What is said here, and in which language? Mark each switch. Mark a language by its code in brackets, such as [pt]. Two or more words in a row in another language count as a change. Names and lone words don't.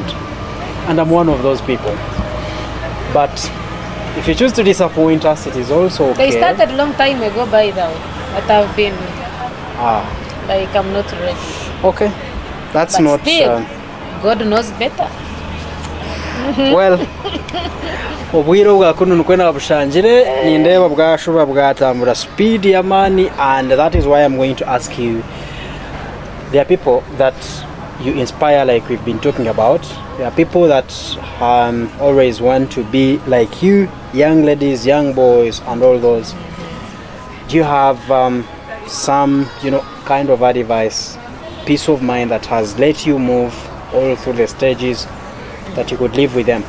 [en] And I'm one of those people. But if you choose to disappoint us, it is also okay. They started a long time ago, by the way. But I've been like, I'm not ready. Okay. That's But not... still, God knows better. Well, [ttj] obwire bwa kuno nukwenda bushangire nindeba bwashuba bwatambura speed ya mani, [en] and that is why I'm going to ask you, there are people that you inspire, like we've been talking about. There are people that always want to be like you, young ladies, young boys, and all those. Do you have some, kind of advice, peace of mind that has let you move all through the stages that you could live with them?